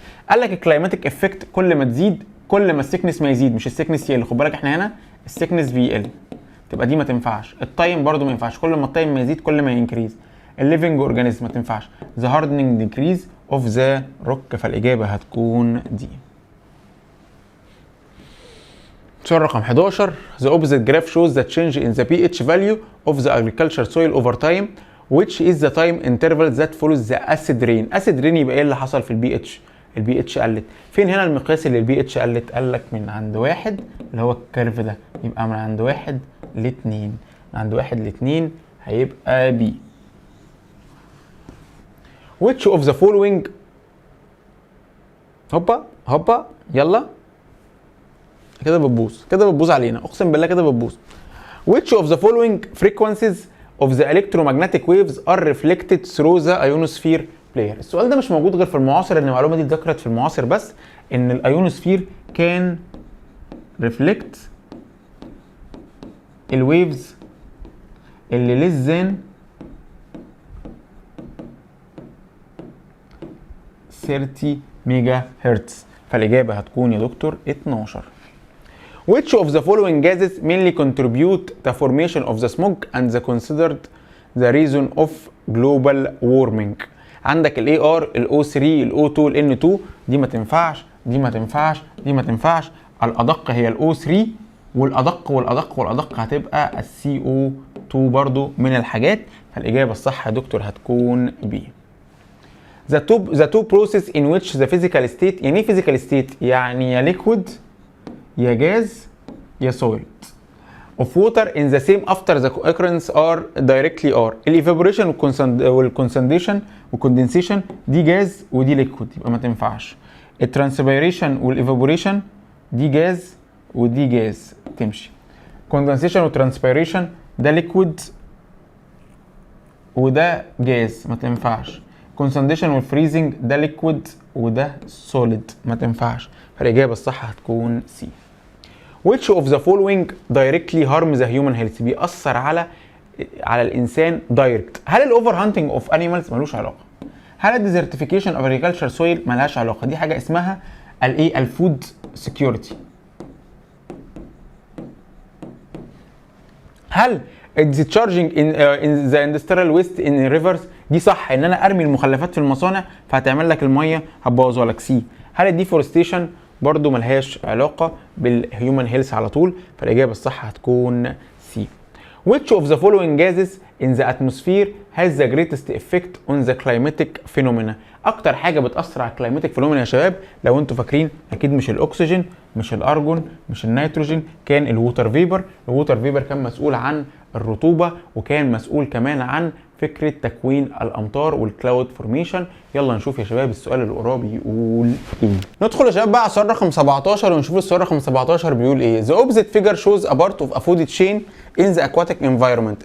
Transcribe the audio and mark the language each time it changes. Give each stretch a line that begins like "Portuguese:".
Arabic: قال لك الكلايماتيك افكت كل ما تزيد كل ما السيكنس ما يزيد، مش السيكنس يقل. خد بالك احنا هنا السيكنس بيقل، تبقى دي ما تنفعش. التايم برده ما ينفعش، كل ما التايم ما يزيد كل ما ينكريز. الليفنج اورجانيزم ما تنفعش.
English: the hardening decrease of the rock,
Arabic: فالاجابه هتكون دي. سؤال رقم 11.
English: The opposite graph shows the change in the pH value of the agriculture soil over time, which is the time interval that follows the acid rain.
Arabic: acid rain يبقى ايه اللي حصل في البي اتش؟ البي اتش قلت. فين هنا المقياس اللي البي اتش قلت؟ قال لك من عند 1 اللي هو الكيرف ده، يبقى من عند 1 ل 2، من عند 1 ل 2 هيبقى بي.
English: which of the following،
Arabic: هوبا يلا كده بتبوظ علينا، اقسم بالله كده بتبوظ.
English: which of the following frequencies of the electromagnetic waves are reflected through the ionosphere layer؟
Arabic: السؤال ده مش موجود غير في المعاصر، ان المعلومه دي اتذكرت في المعاصر بس، ان الايونوسفير كان ريفلكت الويفز اللي
English: less than 30
Arabic: ميجا هرتز، فالاجابه هتكون يا دكتور 12.
English: which of the following gases mainly contribute the formation of the smoke and the considered the reason of global warming؟
Arabic: عندك ال AR، ال O3، ال O2، ال N2، دي ما تنفعش،
English: دي ما تنفعش، دي ما تنفعش.
Arabic: الأدق هي ال O3، والأدق هتبقى ال CO2 برضو من الحاجات، فالإجابة الصح يا دكتور هتكون B.
English: the two process in which the physical state،
Arabic: يعني ايه
English: physical state؟
Arabic: يعني يا
English: liquid يا gas يا solid of water in the same after the occurrence are directly are.
Arabic: الايفابوريشن والكونسنديشن والكوندنسيشن دي جاز ودي ليكويد، يبقى ما تنفعش. الترانسبيريشن والايفابوريشن دي جاز ودي جاز تمشي. كوندنسيشن وترانسبيريشن ده ليكويد وده جاز ما تنفعش. كونسنديشن والفريزنج ده ليكويد وده سوليد ما تنفعش، فالاجابه الصح هتكون سي.
English: which of the following directly harm the human health؟
Arabic: بيأثر على الانسان دايركت. هل الاوفر هانتنج اوف انيمالز؟ ملوش علاقه. هل الديزرتيفيكيشن اوف اجريكلتشر سويل؟ ملهاش علاقه، دي حاجه اسمها الايه؟ الفود سكيورتي. هل
English: discharging in the industrial waste in rivers؟
Arabic: دي صح، ان انا ارمي المخلفات في المصانع فهتعمل لك الميه هتبوظها لك. سي. هل الديفورستيشن؟ برضو ملهاش علاقه بالهيومن هيلث على طول، فالاجابه الصح هتكون سي.
English: which of the following gases in the atmosphere has the greatest effect on the climatic phenomena؟
Arabic: اكتر حاجه بتاثر على الكلايماتيك فينومينا يا شباب، لو انتوا فاكرين اكيد مش الاكسجين، مش الارجون، مش النيتروجين، كان الووتر فيبر. الووتر فيبر كان مسؤول عن الرطوبه، وكان مسؤول كمان عن فكره تكوين الامطار والكلاود فورميشن. يلا نشوف يا شباب السؤال اللي قراه بيقول ايه. ندخل يا شباب بقى على السؤال رقم 17 ونشوف السؤال رقم 17 بيقول ايه.
English: The opposite figure shows a part of a food chain in the aquatic environment.